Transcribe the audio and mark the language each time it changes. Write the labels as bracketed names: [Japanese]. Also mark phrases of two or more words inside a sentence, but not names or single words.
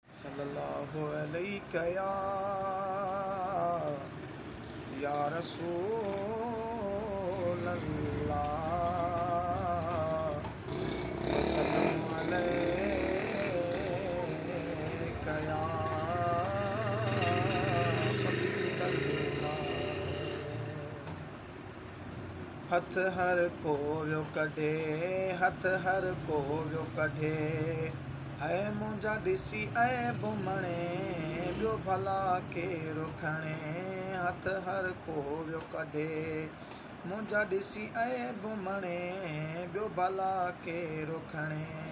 [Arabic] صلى الله عليك يا، يا رسول الله. وسلم عليك يا حبيب الله. [Sindhi] هٿ هر ڪو ويو ڪڍي، هٿ هر ڪو ويو ڪڍي، هي منهنجا ڏسي عيب مڻي، ٻيو ڀلا ڪير کڻي. هٿ هر ڪو ويو ڪڍي، منهنجا ڏسي عيب مڻي، ٻيو ڀلا ڪير کڻي.